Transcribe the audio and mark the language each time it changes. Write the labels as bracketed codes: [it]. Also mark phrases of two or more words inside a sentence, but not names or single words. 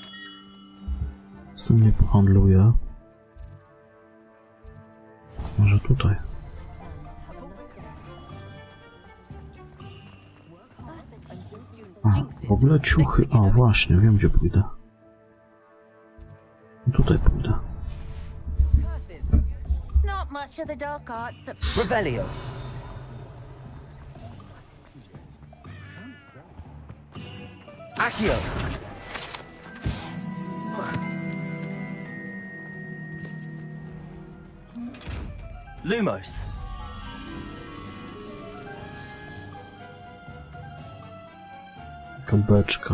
[pl] Z tym nie pohandluję. Może tutaj. A, w ogóle ciuchy. A, właśnie, wiem gdzie pójdę. Tutaj pójdę. Revelio. Accio. Lumos. Taka beczka.